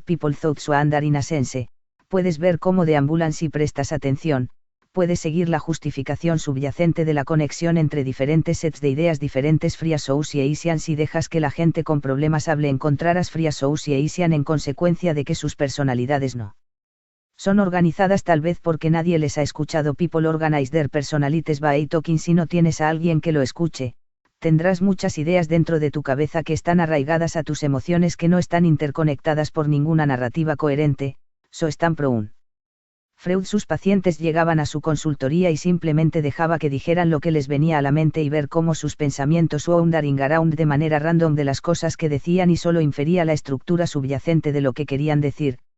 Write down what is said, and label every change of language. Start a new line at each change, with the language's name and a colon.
Spanish: People thoughts wander in a sense, puedes ver cómo deambulan si prestas atención, puedes seguir la justificación subyacente de la conexión entre diferentes sets de ideas diferentes. Free association, si dejas que la gente con problemas hable encontrarás free association en consecuencia de que sus personalidades no son organizadas, tal vez porque nadie les ha escuchado.
English: People organize their personalities by talking.
Spanish: Si no tienes a alguien que lo escuche, tendrás muchas ideas dentro de tu cabeza que están arraigadas a tus emociones que no están interconectadas por ninguna narrativa coherente. So están prone. Freud, sus pacientes llegaban a su consultoría y simplemente dejaba que dijeran lo que les venía a la mente y ver cómo sus pensamientos wandering around de manera random de las cosas que decían y solo infería la estructura subyacente de lo que querían decir.